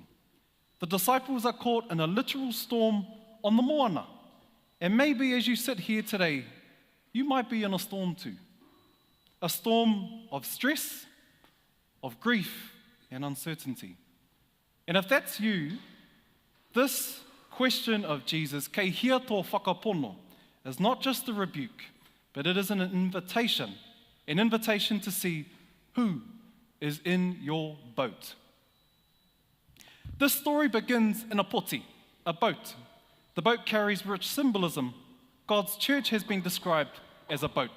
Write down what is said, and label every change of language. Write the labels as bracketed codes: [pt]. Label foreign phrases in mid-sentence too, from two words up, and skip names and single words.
[en] The disciples are caught in a literal storm on the moana. And maybe as you sit here today, you might be in a storm too. A storm of stress, of grief, and uncertainty. And if that's you, this question of Jesus, [mi] kei hia tō whakapono, [en] is not just a rebuke, but it is an invitation to see who is in your boat. This story begins in a poti, a boat. The boat carries rich symbolism. God's church has been described as a boat.